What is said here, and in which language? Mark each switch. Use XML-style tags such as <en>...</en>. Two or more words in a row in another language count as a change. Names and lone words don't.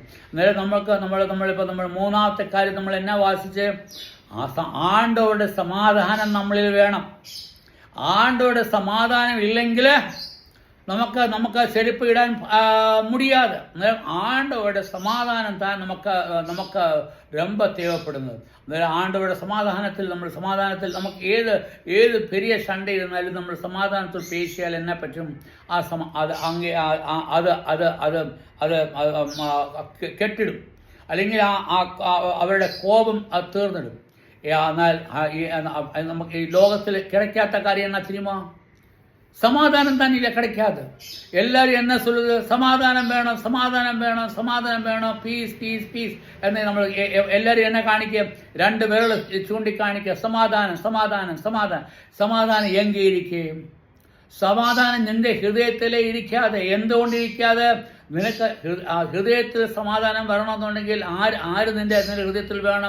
<ml>അന്നേരം നമ്മളിപ്പോൾ മൂന്നാമത്തെ കാര്യം നമ്മൾ എന്നാ വാസിച്ച്? ആണ്ടവരുടെ സമാധാനം നമ്മളിൽ വേണം. ആണ്ടവരുടെ സമാധാനം ഇല്ലെങ്കിൽ നമുക്ക് ചെരുപ്പ് ഇടാൻ മുടിയാതെ. ആണ്ടവരുടെ സമാധാനം താൻ നമുക്ക്</ml> <ta>ரொம்ப தேவைப்படுന്നത്.</ta> <ml>അന്നേരം ആണ്ടവരുടെ സമാധാനത്തിൽ നമുക്ക് ഏത് പെരിയ സണ്ടേ ഇരുന്നാലും നമ്മൾ സമാധാനത്തിൽ പേശിയാൽ എന്നെ പറ്റും? അത് കെട്ടിടും. അല്ലെങ്കിൽ അവരുടെ കോപം തീർന്നിടും. എന്നാൽ നമുക്ക് ഈ ലോകത്തിൽ</ml> <ta>கிடைக்காத காரியம் என்ன தெரியுமா? சமாதானம் தான் இல்லை, கிடைக்காது. எல்லாரும் என்ன சொல்லுது? சமாதானம் வேணும், சமாதானம் வேணும், சமாதானம் வேணும்,</ta> <en>peace peace peace</en> <ml>എന്ന് നമ്മൾ എല്ലാവരും എന്നെ കാണിക്കുക, 2 വിരൽ ചൂണ്ടിക്കാണിക്കുക, സമാധാനം സമാധാനം സമാധാനം. സമാധാനം എங்கே ഇരിക്കും? സമാധാനം നിന്റെ ഹൃദയത്തിലേ ഇരിക്കാതെ. എന്തുകൊണ്ടിരിക്കാതെ? നിനക്ക് ഹൃദയത്തിൽ സമാധാനം വരണമെന്നുണ്ടെങ്കിൽ ആര് നിന്റെ ഹൃദയത്തിൽ വേണം?</ml>